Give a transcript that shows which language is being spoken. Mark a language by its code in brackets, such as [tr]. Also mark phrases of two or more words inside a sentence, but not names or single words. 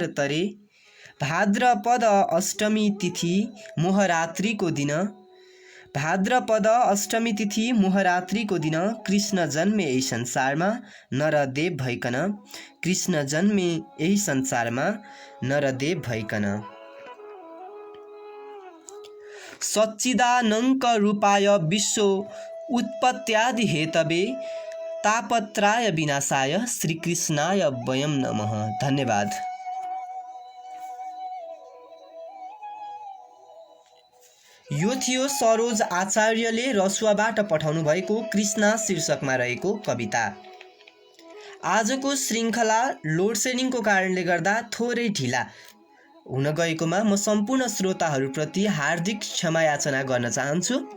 [ne] तरे भाद्रपद अष्टमी तिथि मोहरात्रिको दिन भाद्रपद अष्टमी तिथि मोहरात्रिको दिन कृष्ण जन्मे यही संसारमा नरदेव भइकन कृष्ण जन्मे यही संसारमा नरदेव भइकन [sa] सच्चिदानंक रूपाय विश्व उत्पत्त्यादि हेतवे तापत्राय विनाशाय श्रीकृष्णाय वयं नमः। [ne] धन्यवाद। यो थियो सरोज आचार्यले रसुवाबाट पठाउनु भएको कृष्णा शीर्षकमा रहेको कविता। आजको श्रृङ्खला लोड सेडिङको कारणले गर्दा थोरै ढिला हुन गएकोमा म सम्पूर्ण श्रोताहरूप्रति हार्दिक क्षमा याचना गर्न चाहन्छु।